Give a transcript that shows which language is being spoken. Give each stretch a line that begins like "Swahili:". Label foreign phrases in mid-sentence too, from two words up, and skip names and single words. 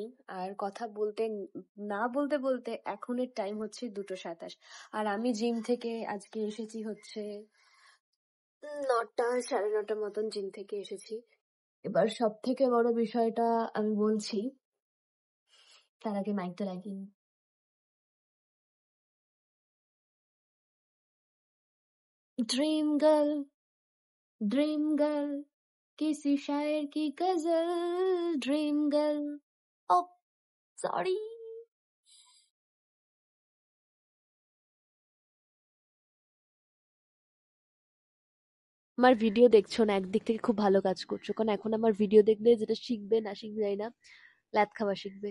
Bangla: আর কথা বলতে না বলতে বলতে এখনের টাইম হচ্ছে 2:27, আর আমি জিম থেকে আজকে এসেছি হচ্ছে 9টা, 9:30 মতন জিম থেকে এসেছি। এবার সব থেকে বড় বিষয়টা আমি বলছি, তার আগে মাইকটা লাগিয়ে নিই।
English: dream girl, dream girl,
Hindi: किसी शायर की गजल,
English: dream girl. Oh sorry.
Bangla: আমার ভিডিও দেখছো না, একদিক থেকে খুব ভালো কাজ করছো, কারণ এখন আমার ভিডিও দেখলে যেটা শিখবে না শিখবে যাই না, ল্যাদ খাওয়া শিখবে।